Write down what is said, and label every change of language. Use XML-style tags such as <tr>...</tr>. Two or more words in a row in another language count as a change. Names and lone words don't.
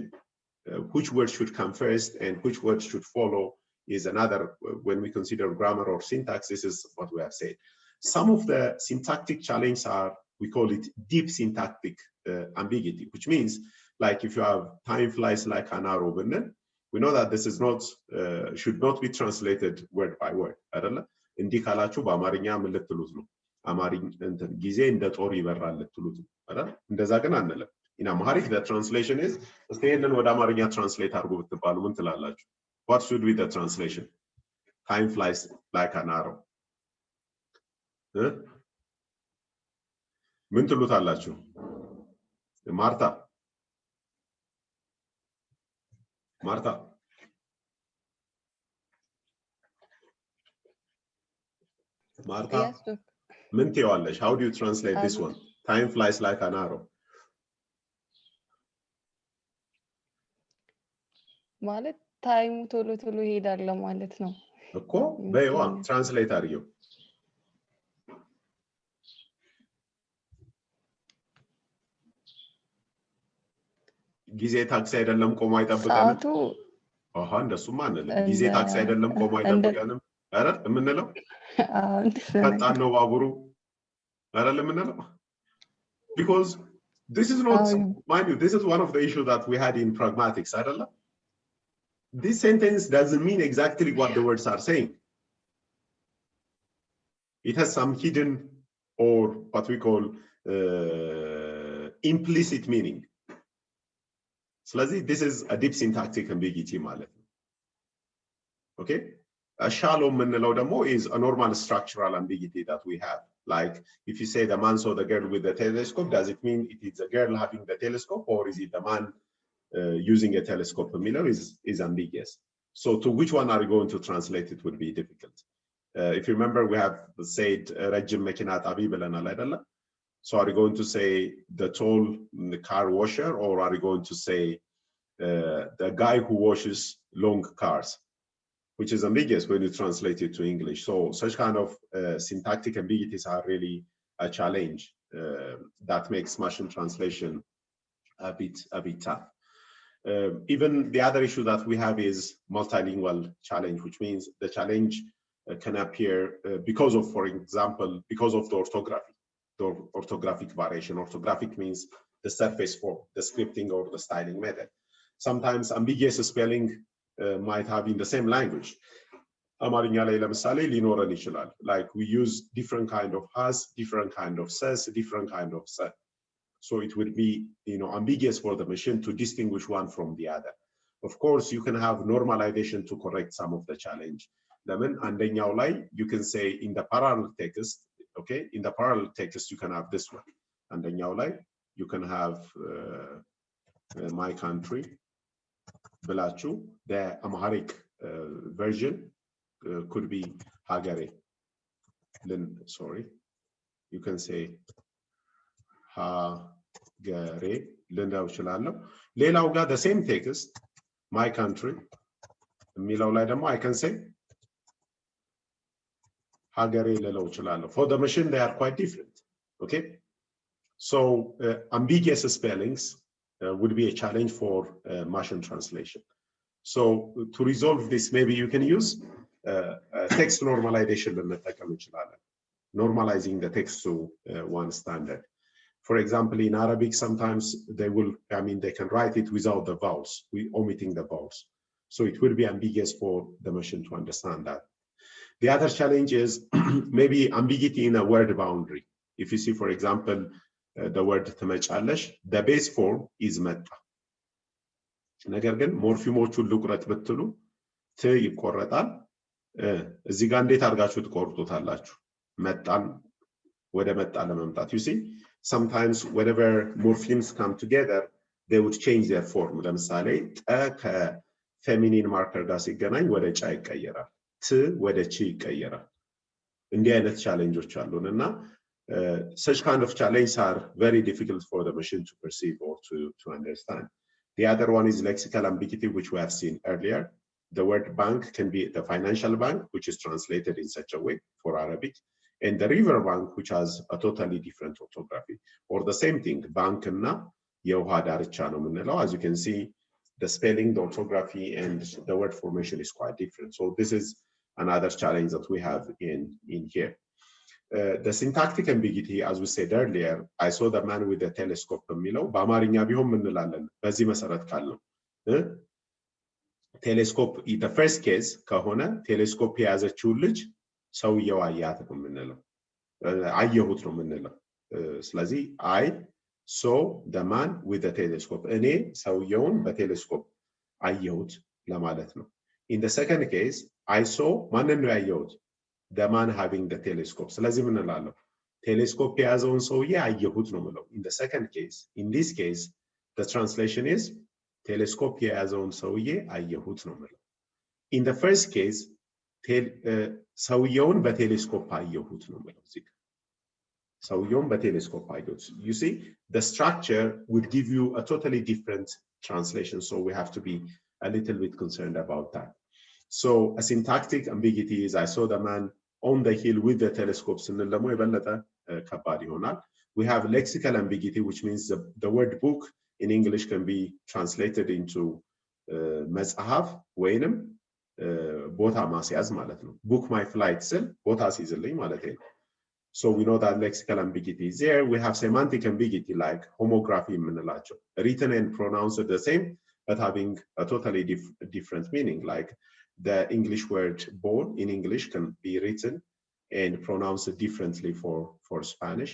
<en>Which words should come first and which words should follow is another, when we consider grammar or syntax, this is what we have said. Some of the syntactic challenges are, we call it deep syntactic ambiguity, which means like if you have time flies like an arrow, we know that this is not, should not be translated word by word.</en> <am>እንዲህ ካላችሁ በአማርኛ ምን ልትሉት ነው? አማርኛ እንትን ጊዜ እንደ ጦር ይበራል ልትሉት ነው አይደል? እንደዛ ግን አንልም።</am> <en>In Amharic, the translation is,</en> <am>ይሄንን ወደ አማርኛ ትራንስሌት አድርጉ ብትባሉ ምን ትላላችሁ?</am> <en>What should be the translation? Time flies like an arrow.</en> <am>ምን ትሉታላችሁ? ማርታ Yes, ምን ትይዋለሽ?</am> <en>How do you translate this one? Time flies like an arrow.</en> <am>ማለት ታይሙ ቶሎ ቶሎ ይሄዳል ማለት ነው እኮ በይዋ ትራንስሌት አድርጊው። ጊዜ ታክሲ አይደለም ቆሞ አይጠብቀንም። አሃ እንደሱማ አንልም። ጊዜ ታክሲ አይደለም ቆሞ አይጠብቀንም አይደል የምንለው? ፈጣን ነው ባቡሩ አይደል የምንለው?</am> <en>Because this is not, mind you, this is one of the issues that we had in pragmatics, አይደል? This sentence doesn't mean exactly what the words are saying. It has some hidden, or what we call implicit meaning. So this is a deep syntactic ambiguity</en> <am>ማለት ነው.</am> <en>Okay? A shallow</en> <am>ምንለው ደግሞ</am> <en>is a normal structural ambiguity that we have. Like if you say the man saw the girl with the telescope, does it mean it is a girl having the telescope, or is it the man using a telescope? Is ambiguous. So to which one are you going to translate it would be difficult. If you remember, we have said</en> <am>ረጅም መኪና ጣቢ ብለናል አይደለ?</am> <en>So are you going to say the tall car washer, or are you going to say the guy who washes long cars, which is ambiguous when you translate it to English? So such kind of syntactic ambiguities are really a challenge that makes machine translation a bit tough. Even the other issue that we have is multilingual challenge, which means the challenge can appear because of, for example, because of the orthography, the orthographic variation. Orthographic means the surface form, the scripting or the styling method. Sometimes ambiguous spelling might have in the same language.</en> <am>አማርኛ ላይ ለምሳሌ ሊኖረን ይችላል.</am> <en>Like we use different kind of has, different kind of says, different kind of said. So it would be, ambiguous for the machine to distinguish one from the other. Of course, you can have normalization to correct some of the challenge. Then</en> <am>አንደኛው ላይ</am> <en>you can say in the parallel text, okay? In the parallel text you can have this one.</en> <am>አንደኛው ላይ</am> <en>you can have my country ብላችሁ, the Amharic version could be ሀገሬ. Then sorry, you can say</en> <am>ሀገሬ ልንለው እችላለሁ። ሌላው ጋር</am> <en>the same text, my country</en> <am>የሚለው ላይ ደግሞ</am> <en>I can say</en> <am>ሀገሬ ልለው እችላለሁ.</am> <en>For the machine they are quite different. Okay, so ambiguous spellings would be a challenge for machine translation. So to resolve this, maybe you can use text normalization</en> <am>ልንጠቀም እንችላለን.</am> <en>Normalizing the text to one standard. For example, in Arabic, sometimes they can write it without the vowels, omitting the vowels. So it will be ambiguous for the machine to understand that. The other challenge is maybe ambiguity in a word boundary. If you see, for example, the word</en> <am>ትመጫለሽ, the base form is መጣ። ነገር ግን ሞርፊሞቹን ልቁረጥ ብትሉ ት ይቆረጣል። እዚህ ጋር እንዴት አድርጋችሁ ትቆርጡታላችሁ? መጣን ወደ መጣ ለመምጣት</am> <en>you see sometimes whenever morphemes come together they would change their form</en> <am>ለምሳሌ ጠ ከፌሚኒን ማርከር ጋር ሲገናኝ ወደ ጫ ይቀየራል ት ወደ ቺ ይቀየራል እንዲህ አይነት ቻሌንጆች አሉንና</am> <en>such kind of challenges are very difficult for the machine to perceive or to understand. The other one is lexical ambiguity, which we have seen earlier. The word bank can be the financial bank, which is translated in such a way for Arabic, and the river bank, which has a totally different orthography. Or the same thing, bank na</en> <am>የውሃ ዳርቻ ነው የምንለው.</am> <en>As you can see, the spelling, the orthography, and the word formation is quite different. So this is another challenge that we have in here. The syntactic ambiguity, as we said earlier, I saw the man with the telescope</en> <am>በሚለው በአማርኛ ቢሆን ምን እንላለን በዚህ መሰረት ካልነው ቴሌስኮፕ</am> <en>the first case</en> <am>ከሆነ ቴሌስኮፕ የያዘችው ልጅ ሰውየው አያት ነው የምንለው አየሁት ነው የምንለው ስለዚህ</am> <en>I saw the man with the telescope</en> <am>እኔ ሰውየውን በቴሌስኮፕ አየሁት ለማለት ነው</am> <en>in the second case I saw</en> <am>ማንን ነው ያየሁት</am> <en>the man having the telescope</en> <am>ስለዚህ ምን እንላለን ቴሌስኮፕ የያዘውን ሰውዬ አየሁት ነው የምለው</am> <en>in the second case in this case the translation is</en> <am>ቴሌስኮፕ የያዘውን ሰውዬ አየሁት ነው የምለው</am> <en>in the first case</en> <am>ሰውየውን በቴሌስኮፕ አየሁት ነው የምለው እዚህ ሰውየውን በቴሌስኮፕ አየሁት</am> <en>you see the structure would give you a totally different translation so we have to be a little bit concerned about that so a syntactic ambiguity is I saw the man on the hill with the telescope</en> <am>ስንል ደግሞ የበለጠ ከባድ ይሆናል</am> <en>we have lexical ambiguity which means the word book in English can be translated into</en> <am>መጽሐፍ ወይንም ቦታ ማስያዝ ማለት ነው</am> <en>book my flight</en> <am>ስል ቦታ ሲይዝልኝ ማለት ነው</am> <en>so we know that lexical ambiguity is there we have semantic ambiguity like homography የምንላቸው written and pronounced the same but having a totally different meaning like the English word ball in English can be written and pronounced differently for Spanish.</en>